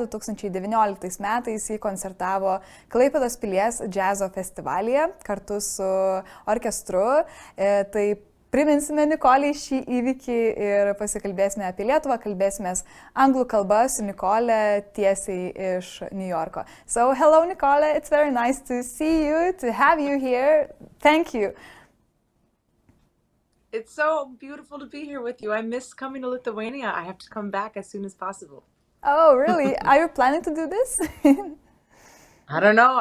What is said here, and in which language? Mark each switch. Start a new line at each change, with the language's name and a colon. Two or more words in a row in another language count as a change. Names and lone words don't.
Lithuanian: 2019 metais ji koncertavo Klaipėdos pilies džiazo festivalyje kartu su orkestru. Tai priminsime Nicolei šį įvykį ir pasikalbėsime apie Lietuvą, kalbėsime anglų kalbą su Nicole tiesiai iš Niujorko.
English: So, hello Nicole, it's very nice to see you, to have you here. Thank you. It's so beautiful to be here with you. I miss coming to Lithuania. I have to come back as soon as possible. Oh, really? Are you planning to do this? I don't know.